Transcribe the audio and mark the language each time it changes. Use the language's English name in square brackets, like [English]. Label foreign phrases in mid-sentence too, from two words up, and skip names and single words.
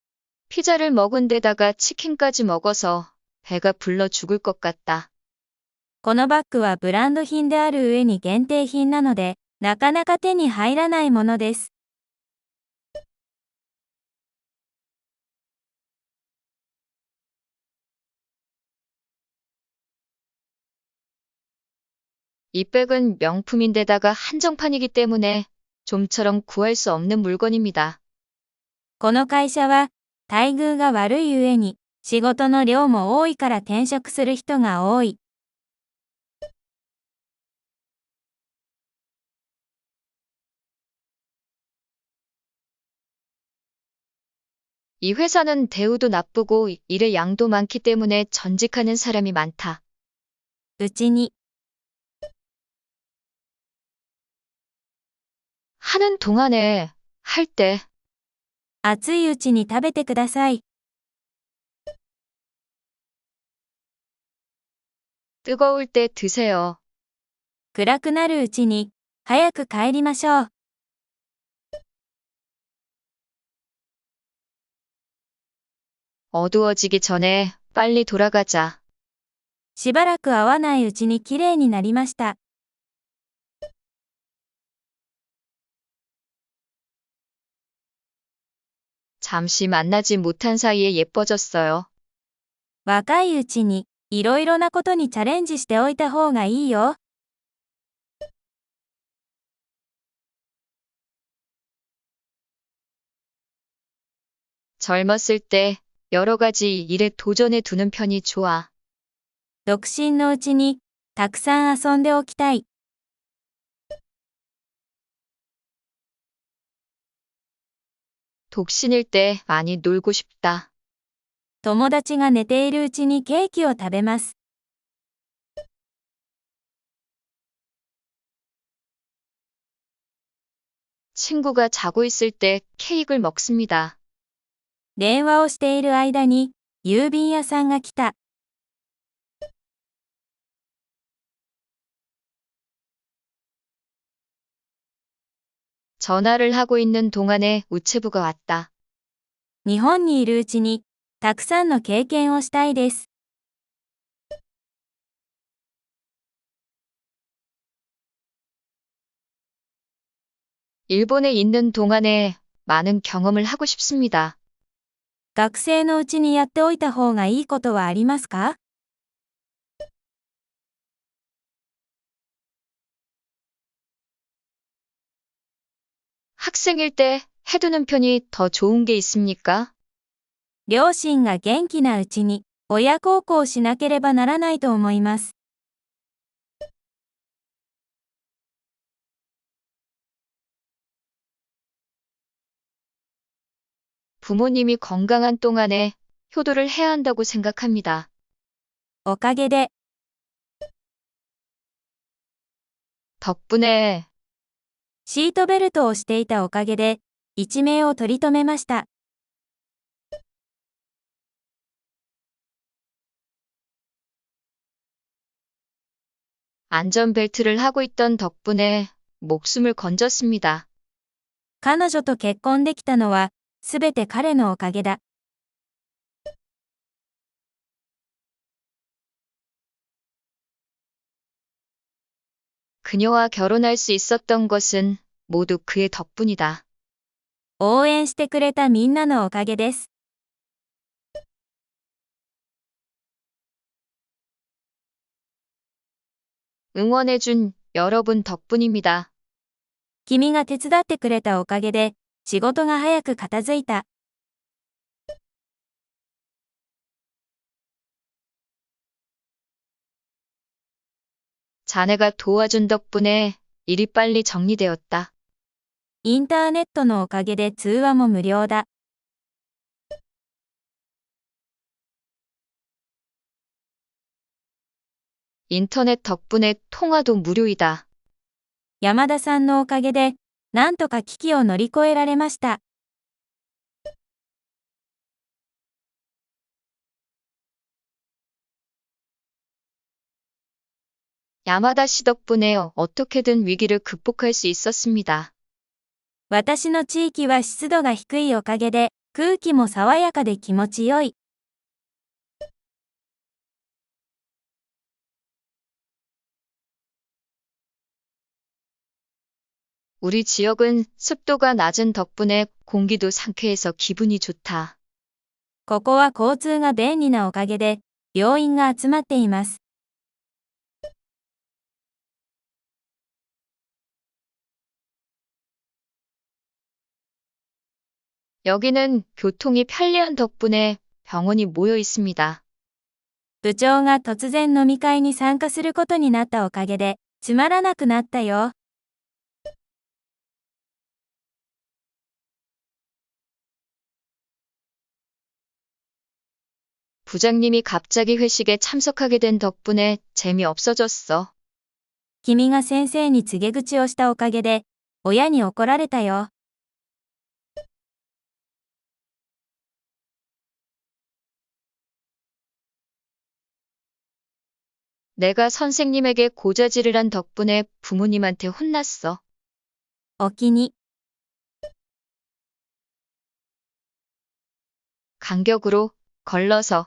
[Korean] 피자를 먹은 데다가 치킨까지 먹어서 배가 불러 죽을 것 같다. [Japanese] このバッグはブランド品である上に限定品なので、なかなか手に入らないものです。 [Korean] 이 백은 명품인데다가 한정판이기 때문에 좀처럼 구할 수 없는 물건입니다. [Japanese] この会社は、待遇が悪い上に、仕事の量も多いから転職する人が多い。 [Korean] 이 회사는 대우도 나쁘고 일의 양도 많기 때문에 전직하는 사람이 많다. [Japanese] うちに、 [Korean] 하는 동안에, 할 때, [Japanese] 熱いうちに食べてください。 [Korean] 뜨거울 때 드세요. [Japanese] 暗くなるうちに、早く帰りましょう。 [Korean] 어두워지기 전에 빨리 돌아가자. [Japanese] しばらく会わないうちにきれいになりました。 [Korean] 잠시 만나지 못한 사이에 예뻐졌어요. [Japanese] 若いうちに、いろいろなことにチャレンジしておいた方がいいよ。 [Korean] 젊었을 때 여러 가지 일에 도전해 두는 편이 좋아. [Japanese] 独身のうちに、たくさん遊んでおきたい。 [Korean] 독신일 때 많이 놀고 싶다. [Japanese] 友達が寝ているうちにケーキを食べます。 [Korean] 친구가 자고 있을 때 케이크를 먹습니다. [Japanese] 電話をしている間に、郵便屋さんが来た。 [Korean] 전화를 하고 있는 동안에 우체부가 왔다. [Japanese] 日本にいるうちに、たくさんの経験をしたいです。 [Korean] 일본에 있는 동안에 많은 경험을 하고 싶습니다. [Japanese] 学生のうちにやっておいた方がいいことはありますか？ [Korean] 학생일 때 해두는 편이 더 좋은 게 있습니까? [Japanese] 両親が元気なうちに、親孝行しなければならないと思います。 [Korean] 부모님이 건강한 동안에 효도를 해야 한다고 생각합니다. [Japanese] おかげで、 [Korean] 덕분에 [Japanese] シートベルトをしていたおかげで、一命を取り留めました。 [Korean] 안전벨트를 하고 있던 덕분에 목숨을 건졌습니다. [Japanese] 彼女と結婚できたのは、すべて彼のおかげだ。 [Korean] 그녀와 결혼할 수 있었던 것은 모두 그의 덕분이다. [Japanese] 応援してくれたみんなのおかげです。 [Korean] 응원해준 여러분 덕분입니다. [Japanese] 君が手伝ってくれたおかげで、仕事が早く片付いた。 [Korean] 자네가 도와준 덕분에 일이 빨리 정리되었다. [Japanese] インターネットのおかげで通話も無料だ。 [Korean] 인터넷 덕분에 통화도 무료이다. [Japanese] 山田さんのおかげで、なんとか危機を乗り越えられました。 [Korean] 야마다 씨 덕분에 어떻게든 위기를 극복할 수 있었습니다. [Japanese] 私の地域は湿度が低いおかげで、空気も爽やかで気持ちよい。 [Korean] 우리 지역은 습도가 낮은 덕분에 공기도 상쾌해서 기분이 좋다. [Japanese] ここは交通が便利なおかげで、病院が集まっています。 [Korean] 여기는 교통이 편리한 덕분에 병원이 모여 있습니다. [Japanese] 部長が突然飲み会に参加することになったおかげで、つまらなくなったよ。 [Korean] 부장님이 갑자기 회식에 참석하게 된 덕분에 재미없어졌어. [Japanese] 君が先生に告げ口をしたおかげで、親に怒られたよ。 [Korean] 내가 선생님에게 고자질을 한 덕분에 부모님한테 혼났어. [Japanese] お気に。 [Korean] 간격으로 걸러서